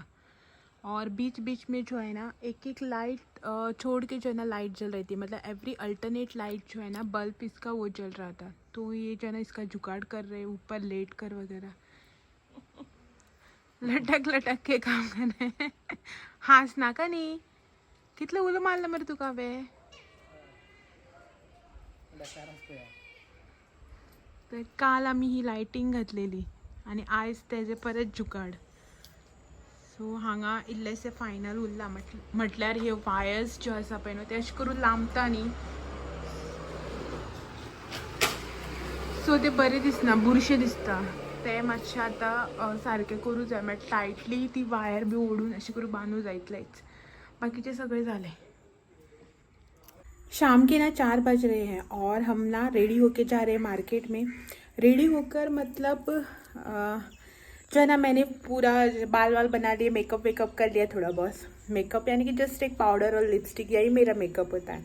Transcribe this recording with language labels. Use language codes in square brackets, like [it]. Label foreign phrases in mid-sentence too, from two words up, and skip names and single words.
[hi] और बीच बीच में जो है ना एक एक लाइट छोड़ के जो है ना लाइट जल रही थी, मतलब [en] every alternate light [hi] जो है ना बल्ब इसका वो जल रहा था। तो ये जो है ना इसका जुगाड़ कर रहे हैं ऊपर लेट कर वगैरह, लटक लटक के काम कर रहे हैं। [kok] हास नाका नाही कितलं उलं मारलं मरे तुका बे। तर काल आम्ही ही लायटिंग घातलेली आणि आयज त्याचे परत जुगाड। सो हांगा इल्लेशे फायनल उरला, म्हटल्यार हे वायर्स ज्यो आसा पळय न्हू ते अशें करून लांबता न्ही, सो ते बरें दिसना, बुरशे दिसता। ते मातशें आतां सारकें करूं जाय, म्हटल्यार टायटली ती वायर बी ओडून अशें करून बांदूं जाय, इतलेंच। बाकीचे सगळे झाले। [hi] शाम के ना 4 बज रहे हैं और हम ना रेडी होके जा रहे हैं मार्केट में। रेडी होकर मतलब जो है ना मैंने पूरा बाल वाल बना लिए, मेकअप वेकअप कर लिया थोड़ा बहुत। मेकअप यानी कि जस्ट एक पाउडर और लिपस्टिक, यही मेरा मेकअप होता है।